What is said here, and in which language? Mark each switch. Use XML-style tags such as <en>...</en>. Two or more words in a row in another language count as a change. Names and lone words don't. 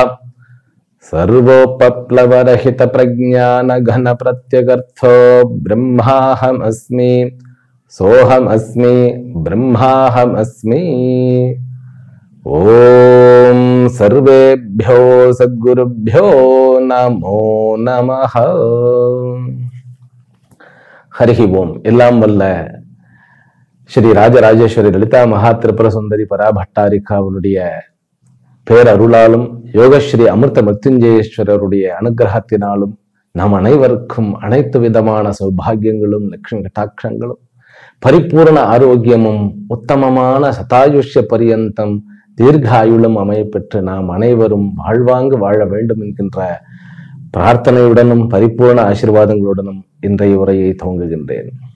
<sa>सर्वोपप्लवरहित प्रज्ञान घन प्रत्यगर्थो ब्रह्माहमस्मि सोहमस्मि ब्रह्माहमस्मि। ओम सर्वेभ्यो सद्गुरुभ्यो नमो नमः। हरि ओम।</sa> <ta>எல்லாம் வல்ல ஸ்ரீ ராஜராஜேஸ்வரி லலிதா மகா திரிபுர சுந்தரி பராபட்டாரிகாவுடைய பேரருளாலும் யோகஸ்ரீ அமிர்த மிருத்யுஞ்சயேஸ்வரருடைய அனுகிரகத்தினாலும் நாம் அனைவருக்கும் அனைத்து விதமான சௌபாகியங்களும் லட்சுமி கட்டாட்சங்களும் பரிபூர்ண ஆரோக்கியமும் உத்தமமான சதாயுஷ்ய பரியந்தம் தீர்காயுளும் அமையப்பெற்று நாம் அனைவரும் வாழ்வாங்கு வாழ வேண்டும் என்கின்ற பிரார்த்தனையுடனும் பரிபூர்ண ஆசீர்வாதங்களுடனும் இன்றைய உரையை துவங்குகின்றேன்.</ta>